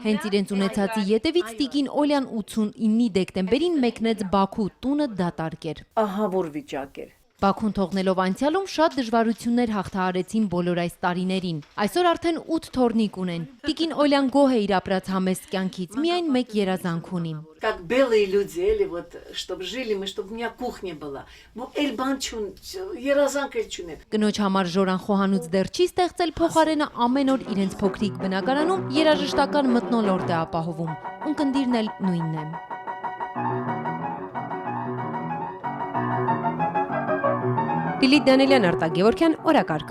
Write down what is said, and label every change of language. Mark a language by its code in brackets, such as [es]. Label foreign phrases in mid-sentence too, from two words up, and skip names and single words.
[hy] Հենց իրենց ունեցածի ետևից տիկին Օլյան 89-ի դեկտեմբերին մեկնեց Բաքու, տունը դատարկ էր։ Ահա որ վիճակ էր։ Բաքուն թողնելով անցյալում շատ դժվարություններ հաղթահարեցին բոլոր այս տարիներին։ Այսօր արդեն 8 թոռնիկ ունեն։ Տիկին Օլյան գոհ է իր ապրած համեստ կյանքից, միայն մեկ երազանք ունի։ [ru] Как белые люди, или вот, чтобы жили мы, чтобы у меня кухня была. Ну, эльбанчун, [hy] երազանքել Կնոջ համար Ժորան խոհանուց դեռ չի ստեղծել, փոխարենը ամեն օր իրենց փոքրիկ բնակարանում երաժշտական մթնոլորտ է ապահովում։ Ունկնդիրն էլ նույնն է։ Լիլիթ Դանելյան, Արտակ Գևորգյան, օրակարգ։